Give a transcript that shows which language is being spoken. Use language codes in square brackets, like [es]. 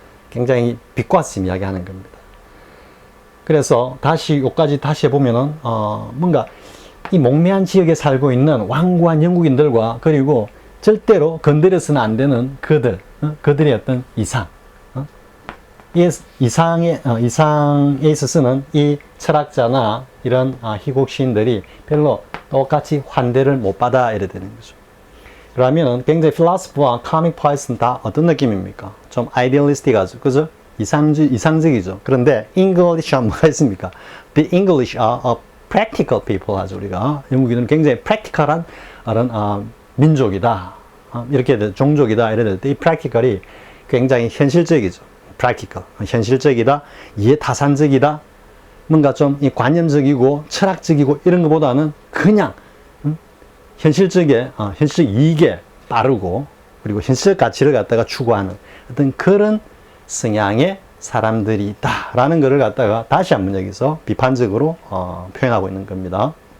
[ko] 굉장히 빛과심 이야기하는 겁니다. 그래서 요까지 다시 해보면은 뭔가 이 몽매한 지역에 살고 있는 완고한 영국인들과 그리고 절대로 건드려서는 안 되는 그들의 어떤 이상 이상에 있어서는 이 철학자나 이런 희곡 시인들이 별로 똑같이 환대를 못 받아 이래 되는 거죠. 그러면은 굉장히 필로소프와 코믹 포에트는 다 어떤 느낌입니까? 좀 아이디얼리스틱하죠, 그죠? 이상적이죠. 그런데 English은 뭐가 있습니까? [en] The English are a practical people [ko] 하죠 우리가. 영국인은 굉장히 practical한 그런 민족이다, 이렇게 종족이다 이래 될 때 이 practical이 굉장히 현실적이죠. practical, 현실적이다, 이해타산적이다, 뭔가 좀 관념적이고 철학적이고 이런 것보다는 그냥 현실적 이익에 따르고 그리고 현실적 가치를 갖다가 추구하는 어떤 그런 성향의 사람들이 있다라는 것을 갖다가 다시 한번 여기서 비판적으로 표현하고 있는 겁니다.